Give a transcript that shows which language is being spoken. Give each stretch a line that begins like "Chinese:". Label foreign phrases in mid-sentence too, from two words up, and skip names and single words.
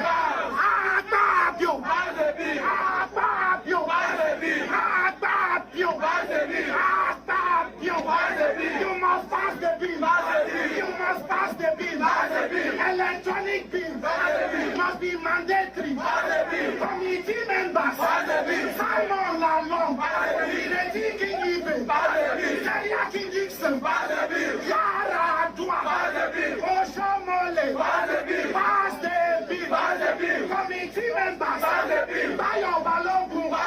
English: Akpabio. Akpabio. Akpabio. Akpabio. You must pass the bill. You must pass the bill. Electronic bill must be mandatory. Committee members, Simon Lamont, Reggie King Eben, Zaria King Dixon, Yara Adwa, Osho Mole, pass the bill. Committee members, Bayo Balogun,